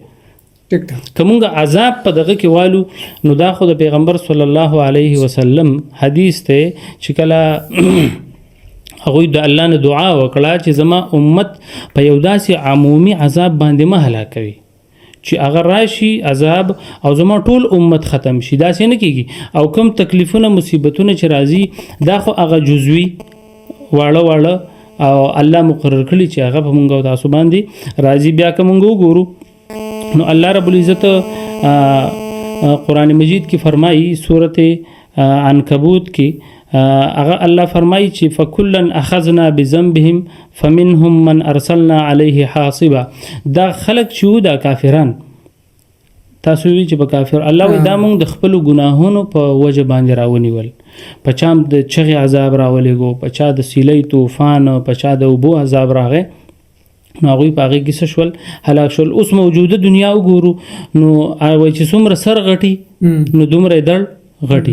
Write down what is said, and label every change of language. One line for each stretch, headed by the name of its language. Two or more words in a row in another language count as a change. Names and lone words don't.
Pashto: که مونږ عذاب په دغه کې والو نو دا خو د پیغمبر
Arabic: صلی الله علیه وسلم
Pashto: حدیث ته چې کله هغوی د الله نه دعا وکړه چې زما امت په یو داسې عمومي عذاب باندې مه هلاکوي چې هغه راشي عذاب او زما ټول امت ختم شي، داسې نه کېږي. او کوم تکلیفونه مصیبتونه چې راځي دا خو هغه جزوي واړه واړه او الله مقرر کړي چې هغه په مونږ او تاسو باندې راځي. بیا که مونږ وګورو نو الله
Arabic: رب العزت
Pashto: قرآن مجید کی فرمائی سورت عنکبوت کی هغه الله فرمایي چې
Arabic: فکلن اخذنا بذنبهم فمنهم من ارسلنا عليه حاصبا.
Pashto: دا خلق چې دا کافران تاسو وی چې په کافر الله وی دا موږ د خپل ګناهونو په وجه باندې راونیول، په چام د چغې عذاب راولېګو، په چا د سیلۍ طوفان، په چا د اوبو عذاب راغی. نو هغوی په هغې کې څه شول هلاک شول. اوس موجوده دنیا وګورو نو وایي چې څومره سر غټي نو دومره یې دړ غټي.